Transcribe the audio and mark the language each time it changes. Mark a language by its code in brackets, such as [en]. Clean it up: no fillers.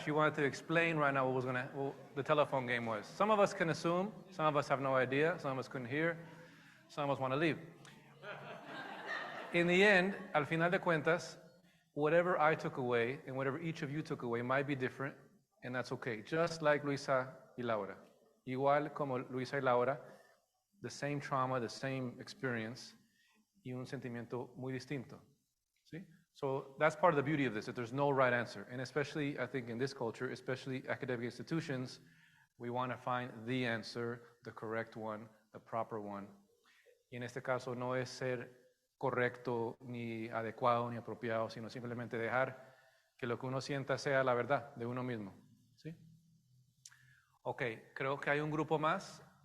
[en] She wanted to explain right now what the telephone game was. Some of us can assume, some of us have no idea, some of us couldn't hear, some of us want to leave. In the end, [es] al final de cuentas, [en] whatever I took away and whatever each of you took away might be different, and that's okay. Just like Luisa y Laura. [es] Igual como Luisa y Laura, [en] the same trauma, the same experience, [es] y un sentimiento muy distinto. ¿Sí? [en] So that's part of the beauty of this, that there's no right answer. And especially, I think in this culture, especially academic institutions, we want to find the answer, the correct one, the proper one. [es] Y en este caso no es ser correcto, ni adecuado, ni apropiado, sino simplemente dejar que lo que uno sienta sea la verdad de uno mismo. ¿Sí? Ok, creo que hay un grupo más.